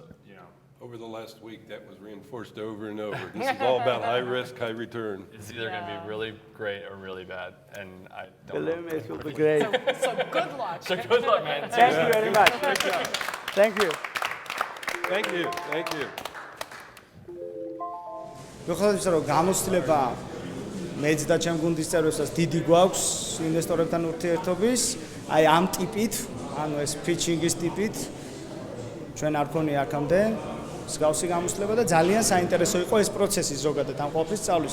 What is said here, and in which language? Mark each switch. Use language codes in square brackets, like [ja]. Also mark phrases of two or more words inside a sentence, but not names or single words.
[en] Over the last week, that was reinforced over and over. This is all about high risk, high return. it's either going to be really great or really bad, and I don't Believe know. me, it will be great. So good luck. So good luck, man. Thank you very much. Thank you. Thank you, thank you. [ka] მიუხედავად იმისა, რომ გამოცდილება მეც და ჩემ გუნდის წევრებსაც დიდი გვაქვს ინვესტორებთან ურთიერთობის, აი ამ ტიპით, ანუ ეს ფიჩინგის ტიპით ჩვენ არ ქონია აქამდე მსგავსი გამოცდილება და ძალიან საინტერესო იყო ეს პროცესი ზოგადად ამ ყოველთვის სწავლის.